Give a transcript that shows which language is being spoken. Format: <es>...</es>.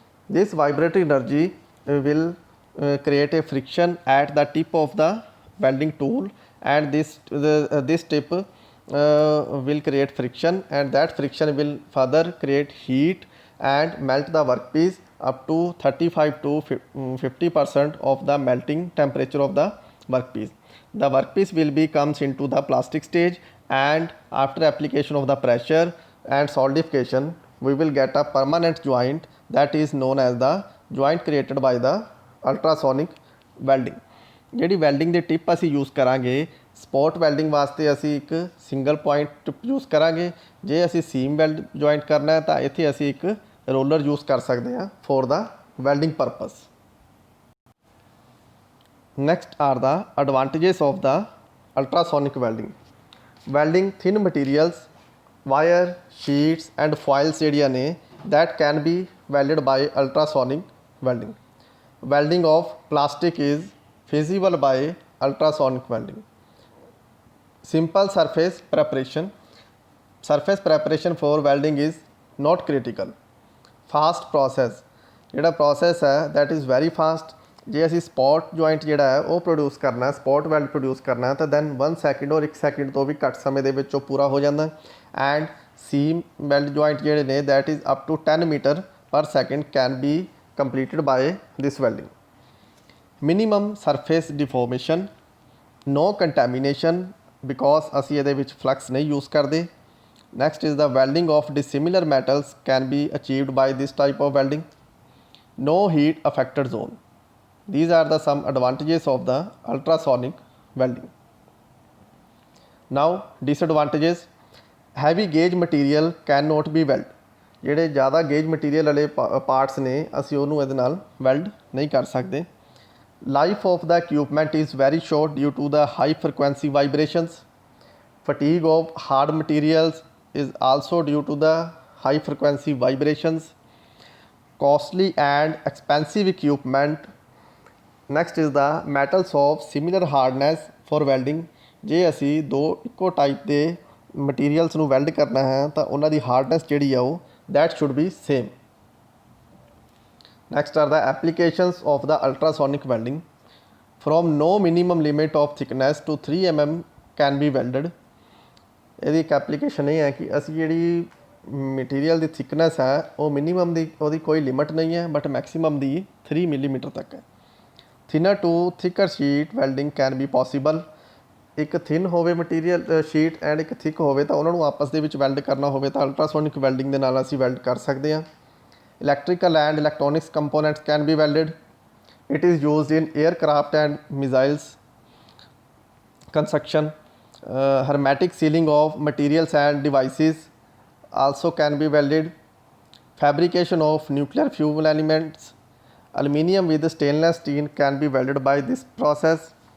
<en>This vibratory energy will create a friction at the tip of the welding tool, and this tip will create friction, and that friction will further create heat and melt the workpiece up to 35 to 50% of the melting temperature of the workpiece. The workpiece will be comes into the plastic stage, and after application of the pressure and solidification we will get a permanent joint that is known as the joint created by the ultrasonic welding.</en> <pa>ਜਿਹੜੀ welding ਦੇ tip ਅਸੀਂ use ਕਰਾਂਗੇ spot welding ਵਾਸਤੇ ਅਸੀਂ ਇੱਕ single point use ਕਰਾਂਗੇ. ਜੇ ਅਸੀਂ ਸੀਮ ਵੈਲਡ ਜੁਆਇੰਟ ਕਰਨਾ ਹੈ ਤਾਂ ਇੱਥੇ ਅਸੀਂ ਇੱਕ ਰੋਲਰ ਯੂਜ਼ ਕਰ ਸਕਦੇ ਹਾਂ</pa> <en>For the welding purpose. Next are the advantages of the ultrasonic welding. Welding thin materials, wire, sheets and foils</en> <pa>ਜਿਹੜੀਆਂ ਨੇ</pa> <en>that can be welded by ultrasonic welding. Welding of plastic is feasible by ultrasonic welding. Simple surface preparation. Surface preparation for welding is not critical. Fast process.</en> <pa>ਜਿਹੜਾ</pa> <en>process ਹੈ that is very fast.</en> <pa>ਜੇ ਅਸੀਂ spot joint ਜਿਹੜਾ ਹੈ ਉਹ produce ਕਰਨਾ, spot weld produce ਕਰਨਾ ਤਾਂ ਦੈਨ 1 ਸੈਕਿੰਡ ਔਰ 1 ਸੈਕਿੰਡ ਤੋਂ ਵੀ ਘੱਟ ਸਮੇਂ ਦੇ ਵਿੱਚ ਉਹ ਪੂਰਾ ਹੋ ਜਾਂਦਾ.</pa> <en>and seam weld joint</en> <pa>ਜਿਹੜੇ ਨੇ</pa> <en>that is up to 10 meter per second can be completed by this welding. Minimum surface deformation, no contamination because</en> <pa>ਅਸੀਂ ਇਹਦੇ ਵਿੱਚ ਫਲਕਸ ਨਹੀਂ ਯੂਜ਼ ਕਰਦੇ.</pa> <en>Next is the welding of dissimilar metals can be achieved by this type of welding. No heat affected zone. These are the some advantages of the ultrasonic welding. Now disadvantages. Heavy gauge material cannot be weld.</en> <pa>ਜਿਹੜੇ ਜ਼ਿਆਦਾ gauge material ਵਾਲੇ parts ਨੇ ਅਸੀਂ ਉਹਨੂੰ ਇਹਦੇ ਨਾਲ weld ਨਹੀਂ ਕਰ ਸਕਦੇ.</pa> <en>Life of the equipment is very short due to the high frequency vibrations. Fatigue of hard materials is also due to the high frequency vibrations. Costly and expensive equipment. Next is the metals of similar hardness for welding.</en> <pa>ਜੇ ਅਸੀਂ ਦੋ ਇੱਕੋ type ਦੇ materials ਨੂੰ weld ਕਰਨਾ ਹੈ ਤਾਂ ਉਹਨਾਂ ਦੀ ਹਾਰਡਨੈਸ ਜਿਹੜੀ ਆ ਉਹ</pa> <en>that should be same. Next are the applications of the ultrasonic welding. From no minimum limit of thickness to 3 mm can be welded.</en> <pa>ਇਹਦੀ ਇੱਕ ਐਪਲੀਕੇਸ਼ਨ ਇਹ ਹੈ ਕਿ ਅਸੀਂ ਜਿਹੜੀ ਮਟੀਰੀਅਲ ਦੀ ਥਿਕਨੈਸ ਹੈ ਉਹ ਮਿਨੀਮਮ ਦੀ ਉਹਦੀ ਕੋਈ ਲਿਮਿਟ ਨਹੀਂ ਹੈ ਬਟ ਮੈਕਸੀਮਮ ਦੀ 3 ਮਿਲੀਮੀਟਰ ਤੱਕ ਹੈ.</pa> <en>Thinner to thicker sheet welding can be possible.</en> <pa>ਇੱਕ ਥਿਨ ਹੋਵੇ ਮਟੀਰੀਅਲ ਸ਼ੀਟ ਐਂਡ ਇੱਕ ਥਿਕ ਹੋਵੇ ਤਾਂ ਉਹਨਾਂ ਨੂੰ ਆਪਸ ਦੇ ਵਿੱਚ ਵੈਲਡ ਕਰਨਾ ਹੋਵੇ ਤਾਂ ਅਲਟਰਾਸੋਨਿਕ ਵੈਲਡਿੰਗ ਦੇ ਨਾਲ ਅਸੀਂ ਵੈਲਡ ਕਰ ਸਕਦੇ ਹਾਂ.</pa> <en>Electrical and electronics components can be welded. It is used in aircraft and missiles construction. Hermetic sealing of materials and devices also can be welded. Fabrication of nuclear fuel elements. Aluminium with stainless steel can be welded by this process.</en>